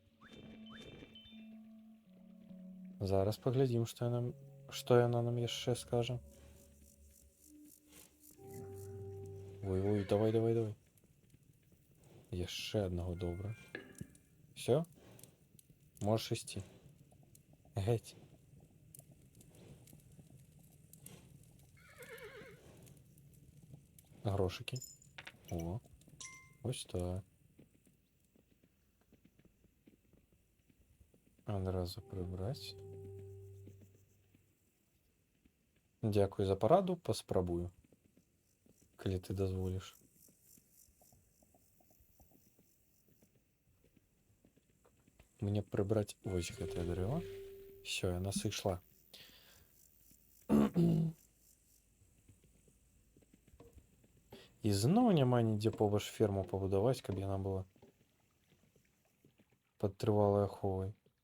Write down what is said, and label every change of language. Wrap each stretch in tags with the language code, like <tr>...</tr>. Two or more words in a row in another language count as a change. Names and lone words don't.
<be>Зараз паглядзім, што яна нам яшчэ скажа. Ой, давай, давай, давай. Яшчэ аднаго, добра. Всё? Можешь ісці.</be> <uk>Геть. Грошики. О. Ось так. Одразу прибрать. Дякую за пораду,</uk> <be>паспрабую. Калі ты дазволіш. Мне прибрать вось гэтае дрэва. Всё, яна сышла. І зноў няма нідзе побач ферму пабудаваць, каб яна была пад трывалай аховай.</be>